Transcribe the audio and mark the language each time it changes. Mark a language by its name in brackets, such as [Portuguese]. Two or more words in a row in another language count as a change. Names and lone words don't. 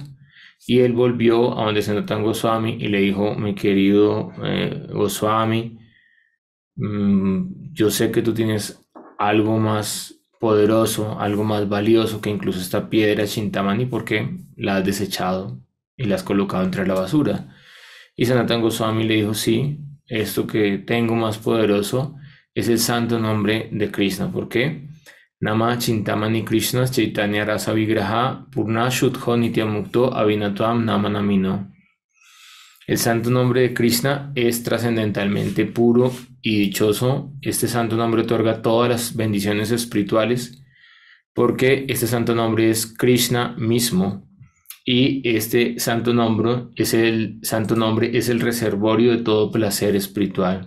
[Spanish] Y él volvió a donde Sanatana Goswami y le dijo: mi querido Goswami, yo sé que tú tienes algo más poderoso, algo más valioso que incluso esta piedra Chintamani, porque la has desechado y la has colocado entre la basura. Y Sanatana Goswami le dijo: sí, esto que tengo más poderoso es el santo nombre de Krishna. ¿Por qué? [Sanskrit] नाम चिन्तामणि कृष्ण चैतन्य रस विग्रह पूर्ण शुद्धो नित्यमुक्तो अविनत्वम् नाम नामिनो. [Spanish] El santo nombre de Krishna es trascendentalmente puro y dichoso. Este santo nombre otorga todas las bendiciones espirituales, porque este santo nombre es Krishna mismo. Y este santo nombre es el reservorio de todo placer espiritual.